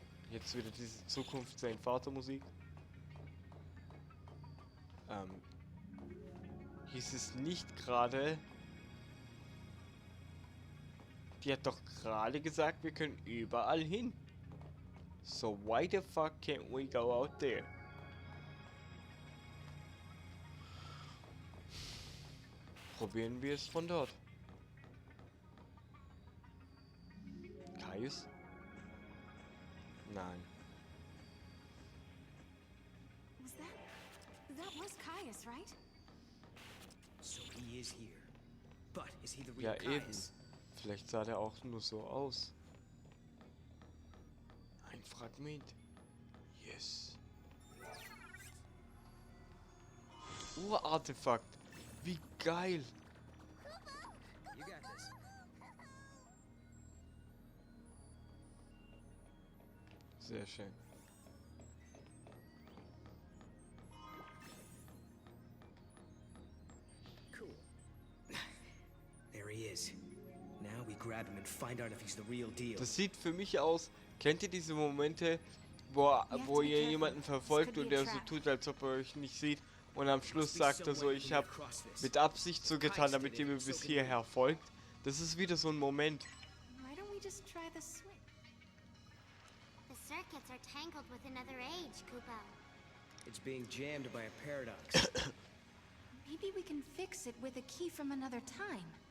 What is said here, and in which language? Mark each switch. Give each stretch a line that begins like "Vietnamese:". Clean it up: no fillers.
German: Jetzt wieder diese Zukunft sein Vatermusik. Hieß es nicht gerade... Die hat doch gerade gesagt, wir können überall hin.
English: So why the fuck can't we go out there?
German: Probieren wir es von dort. Caius? Nein.
English: That was Caius, right? So he is here. But is he the real
German: Ja, eben.
English: Caius?
German: Vielleicht sah der auch nur so aus. Ein Fragment.
English: Yes.
German: Urartefakt. Wie geil.
English: You got this.
German: Sehr schön.
English: Cool. There he is. Now we grab him and find out if he's the real deal.
German: Das sieht für mich aus. Kennt ihr diese Momente, wo ihr jemanden verfolgt und der so tut, als ob er euch nicht sieht? Und am Schluss sagt er so, ich habe mit Absicht so getan, damit ihr mir bis hierher folgt. Das ist wieder so ein Moment.
English: Why don't we just try the switch? The circuits are tangled with another age, Kupo. It's being jammed by a paradox. Maybe we can fix it with a key from another time.